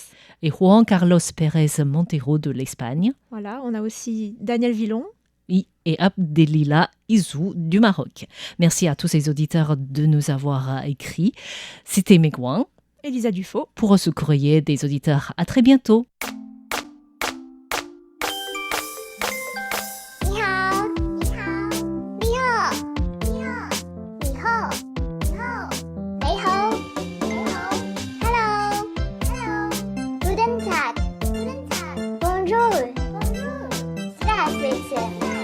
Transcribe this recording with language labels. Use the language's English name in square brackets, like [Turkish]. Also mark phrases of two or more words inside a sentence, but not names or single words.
[French] et Juan Carlos Pérez Montero de l'Espagne Voilà, on a aussi Daniel Villon. et Abdelila Izou du Maroc. Merci à tous ces auditeurs de nous avoir écrit. C'était Megouin Elisa Dufaux. pour ce courrier des auditeurs. À très bientôt. [Chinese] 你好，你好，你好，你好，你好，你好，你好，你好， [English] Hello，Hello， [German] Guten Tag，Guten Tag， [French] Bonjour，Bonjour， [German] Здравствуйте。